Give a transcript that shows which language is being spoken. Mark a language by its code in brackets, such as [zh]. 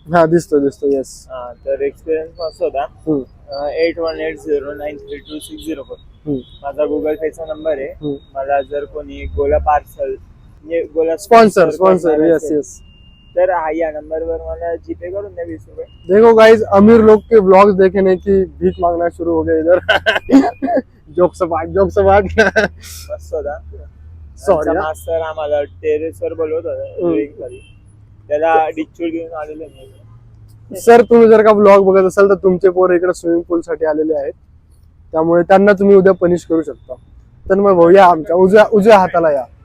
[mr] हा दिसतो येस. तर एक्सपिरियन्स मस्त होता. 8180932604 माझा गुगल पेचा नंबर आहे. मला जर कोणी गोला पार्सल गोला [en] Sponsor yes. [mr] तर या नंबरवर मला जीपे करून द्या 20 रुपये. [hi] देखो गाइस, अमीर लोग के व्लॉग्स देखने की भीख मांगना शुरू हो गए इधर. [mr] जोक्स पाठ. मस्त होता. Sorry, हा. मास्तर आम्हाला टेरेसवर बोलवत होता. त्याला डिच्चूर घेऊन आलेले नाही. सर, तुम्ही जर का ब्लॉग बघत असाल तर तुमचे पोर इकडे स्विमिंग पूल साठी आलेले आहेत, त्यामुळे त्यांना तुम्ही उद्या पनिश करू शकता. तर मग भाऊ या, आमच्या उजव्या हाताला या.